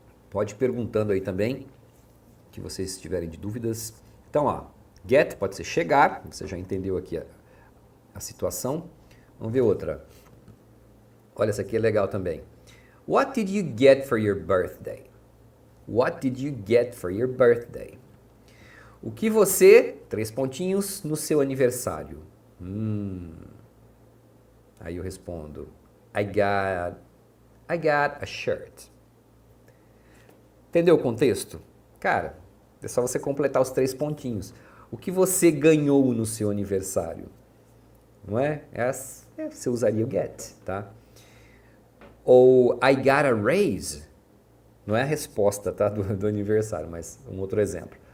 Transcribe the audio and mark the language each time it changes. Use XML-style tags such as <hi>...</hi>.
<pt>Pode ir perguntando aí também, que vocês tiverem de dúvidas. Então, ó, get pode ser chegar, você já entendeu aqui a situação. Vamos ver outra. Olha, essa aqui é legal também.</pt> <en>What did you get for your birthday? What did you get for your birthday?</en> <pt>O que você, 3 pontinhos, no seu aniversário? Aí eu respondo,</pt> <en>I got a shirt.</en> <pt>Entendeu o contexto? Cara, é só você completar os 3 pontinhos. O que você ganhou no seu aniversário? Não é? Você usaria o get, tá? Ou</pt> <en>I got a raise.</en> <pt>Não é a resposta, tá, do aniversário, mas um outro exemplo.</pt>